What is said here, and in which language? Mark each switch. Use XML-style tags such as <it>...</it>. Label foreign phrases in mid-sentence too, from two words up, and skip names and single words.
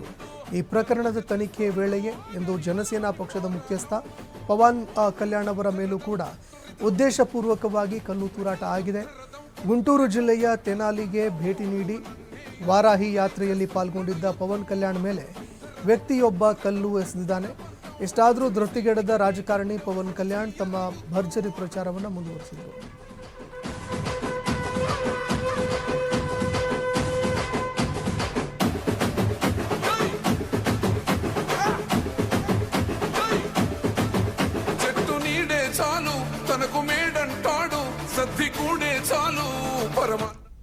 <kn>ಈ ಪ್ರಕರಣದ ತನಿಖೆ ವೇಳೆಯೇ ಇಂದು ಜನಸೇನಾ ಪಕ್ಷದ ಮುಖ್ಯಸ್ಥ ಪವನ್ ಕಲ್ಯಾಣ್ ಅವರ ಮೇಲೂ ಕೂಡ ಉದ್ದೇಶಪೂರ್ವಕವಾಗಿ ಕಲ್ಲು ತೂರಾಟ ಆಗಿದೆ. ಗುಂಟೂರು ಜಿಲ್ಲೆಯ ತೆನಾಲಿಗೆ ಭೇಟಿ ನೀಡಿ ವಾರಾಹಿ ಯಾತ್ರೆಯಲ್ಲಿ ಪಾಲ್ಗೊಂಡಿದ್ದ ಪವನ್ ಕಲ್ಯಾಣ್ ಮೇಲೆ ವ್ಯಕ್ತಿಯೊಬ್ಬ ಕಲ್ಲು ಎಸೆದಿದ್ದಾನೆ. ಇಷ್ಟಾದರೂ ಧೃತಿಗೆಡದ ರಾಜಕಾರಣಿ ಪವನ್ ಕಲ್ಯಾಣ್ ತಮ್ಮ ಭರ್ಜರಿ ಪ್ರಚಾರವನ್ನು ಮುಂದುವರಿಸಿದರು.</kn> <te>చెట్టు నీడే చాలు తనకు మేడంటాడు సద్ది కూడే చాలు పరమ</te>